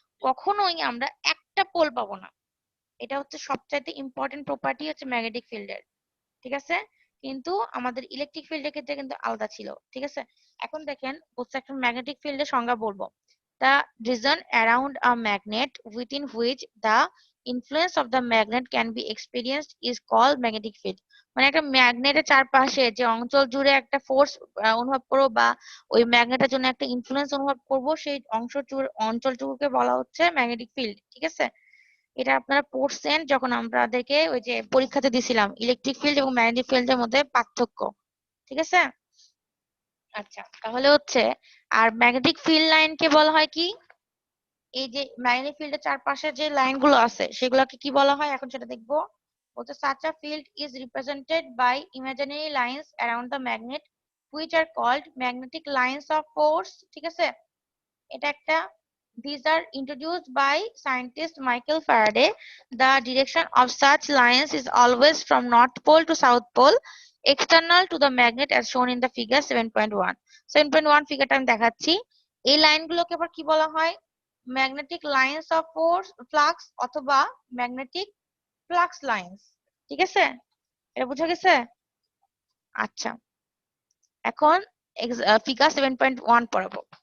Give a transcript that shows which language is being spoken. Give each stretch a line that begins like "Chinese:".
Bangla: কখনোই আমরা একটা পোল পাবো না। এটা হচ্ছে সবচাইতে ইম্পর্টেন্ট প্রপার্টি হচ্ছে ম্যাগনেটিক ফিল্ডের, ঠিক আছে? কিন্তু আমাদের ইলেকট্রিক ফিল্ডের ক্ষেত্রে কিন্তু আলাদা ছিল, ঠিক আছে? এখন দেখেন হচ্ছে একটা ম্যাগনেটিক ফিল্ডের সংজ্ঞা বলবো।
English: The region around a magnet within which the influence of the magnet can be experienced is called magnetic field.
Bangla: মানে একটা ম্যাগনেটের চারপাশে যে অঞ্চল জুড়ে একটা ফোর্স অনুভব করবো বা ওই ম্যাগনেটের জন্য একটা ইনফ্লুয়েন্স অনুভব করব, সেই অঞ্চলটুকুকে বলা হচ্ছে ম্যাগনেটিক ফিল্ড। ঠিক আছে, এটা আপনারা পড়ছেন যখন আমাদেরকে ওই যে পরীক্ষাতে দিছিলাম ইলেকট্রিক ফিল্ড এবং ম্যাগনেটিক ফিল্ডের মধ্যে পার্থক্য। ঠিক আছে, আচ্ছা তাহলে হচ্ছে আর ম্যাগনেটিক ফিল্ড লাইনকে বলা হয় কি, এই যে ম্যাগনেটিক ফিল্ডের চারপাশে যে লাইনগুলো আছে সেগুলোকে কি বলা হয় এখন সেটা দেখবো।
English: বলতে such a field is represented by imaginary lines around the magnet which are called magnetic lines of force।
Bangla: ঠিক আছে, এটা একটা
English: these are introduced by scientist Michael Faraday. The direction of such lines is always from north pole to south pole external to the magnet as shown in the figure 7.1।
Bangla: 7.1 ফিগারটা আমি দেখাচ্ছি। এই লাইনগুলোকে আবার কি বলা হয়, magnetic lines of force flux অথবা magnetic flux lines. ঠিক আছে, এটা বোঝা গেছে? আচ্ছা, এখন ফিগার 7.1 পড়াবো।